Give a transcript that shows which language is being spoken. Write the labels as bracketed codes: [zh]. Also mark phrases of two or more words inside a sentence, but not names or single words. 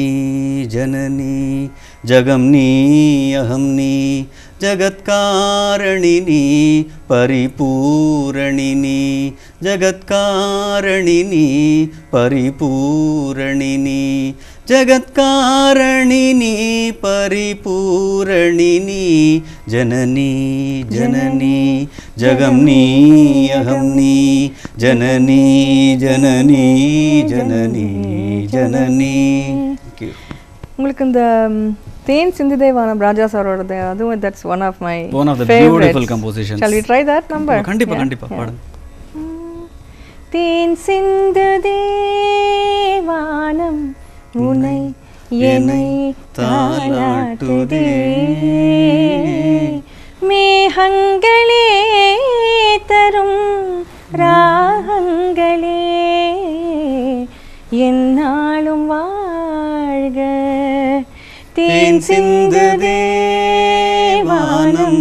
[ta] ஜனனி ஜகம்நீ அகம்நீ ஜகத்காரணிநீ பரிபூரணிநீ ஜகத்காரணிநீ பரிபூரணிநீ ஜகத்காரணிநீ பரிபூரணிநீ ஜனனி ஜனனி ஜகம்நீ அகம்நீ ஜனனி ஜனனி ஜனனி ஜனனி. உங்களுக்கு இந்த தேன் சிந்துதே வானம் ராஜா சாரோடது, அதுவும் [en] that's one of the beautiful compositions. Shall we try that number? [ta] கண்டிப்பா கண்டிப்பா பாடுங்க. தேன் சிந்துதே வானம் உன்னை என்னை தாலாட்டுதே மேகங்களே தரும் ராகங்களே என்னாலும் வாழ்க தேன் சிந்துதே வானம்